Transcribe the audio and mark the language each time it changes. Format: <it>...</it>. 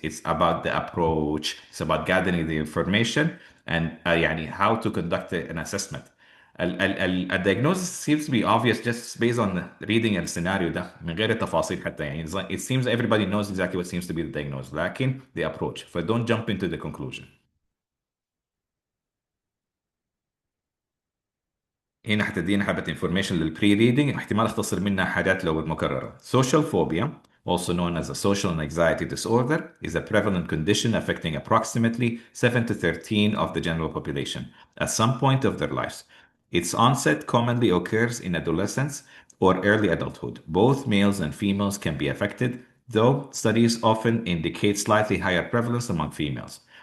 <en>It's about the approach. It's about gathering the information and</en> <ar>يعني</ar> <en>how to conduct an assessment. A diagnosis seems to be obvious just based on reading</en> <ar>السيناريو ده من غير التفاصيل حتى يعني</ar> <en>it seems everybody knows exactly what seems to be the diagnosis</en> <ar>لكن</ar> <en>the approach so don't jump into the conclusion.</en> <ar>هنا حتدينا حبة</ar> <en>information</en> <ar>للبري ريدنج احتمال اختصر منها حاجات لو المكررة.</ar> <en>Social phobia, also known as a social and anxiety disorder, is a prevalent condition affecting approximately 7 to 13 of the general population at some point of their lives. Its onset commonly occurs in adolescence or early adulthood. Both males and females can be affected, though studies often indicate slightly higher prevalence among females.</en>